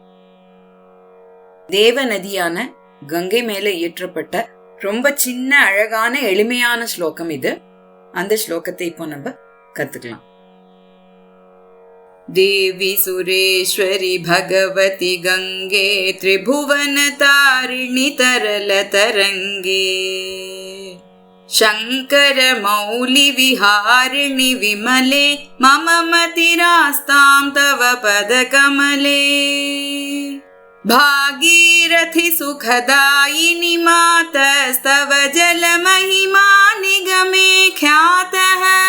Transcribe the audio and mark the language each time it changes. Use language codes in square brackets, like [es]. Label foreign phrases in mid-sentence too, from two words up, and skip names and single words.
[ta] தேவ நதியான கங்கை மேல இயற்றப்பட்ட ரொம்ப சின்ன அழகான எளிமையான ஸ்லோகம் இது. அந்த ஸ்லோகத்தை இப்போ நம்ம கத்துக்கலாம். [sa] देवि सुरेश्वरि भगवति गङ्गे त्रिभुवन तारिणि तरल तरङ्गे शङ्कर मौलि विहारिणि विमले मम मतिरास्तां तव पदकमले भागीरथि सुखदायिनि मातस्तव जलमहिमा निगमे ख्यातः